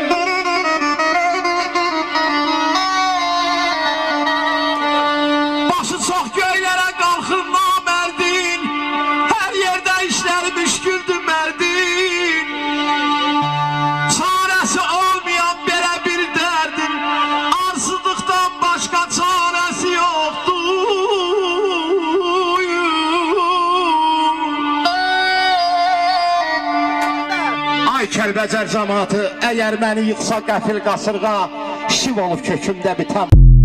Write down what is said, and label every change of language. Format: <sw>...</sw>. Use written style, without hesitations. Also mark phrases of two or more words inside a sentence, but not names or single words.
<tr>Başı çox göylere kalkır namerdin, her yerde işleri müşküldür merdin. Çaresi olmayan belə bir derdin, arsızlıktan başka çaresi yoktur.</tr> <az>Ay Kəlbəcər cəmaatı, əgər məni yıxsa qəfil qasırğa, şiv olub kökümdə bitəm.</az>